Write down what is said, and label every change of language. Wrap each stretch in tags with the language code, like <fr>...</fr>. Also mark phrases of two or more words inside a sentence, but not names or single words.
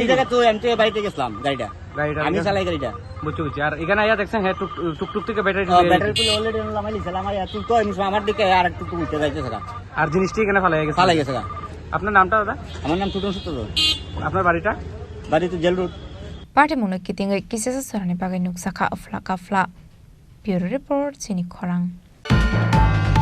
<bn>এই জায়গা তো আমি তো বাড়িতে গেছিলাম গাড়িটা আমি চালাই গাড়িটা বুঝছি আর এখানে আয়া দেখছেন হ্যাঁ টুকটুক থেকে ব্যাটারি ব্যাটারি তুলে অলরেডি লামাইছি আমার তুই তো আমি আমার দিকে আর একটু উঠতে যাইতেছে গা আর জিনিসটি এখানে ফালাই গেছে গা আপনার নামটা দাদা আমার নাম ছোটন সূত্র আপনার বাড়িটা বাড়ি তো জেল রোড</bn> <trp>Party mung kitingai kisesa sorani bagai nuksaka afla kafla</trp> <en>Bureau Report</en> <trp>Chini Khorang</trp>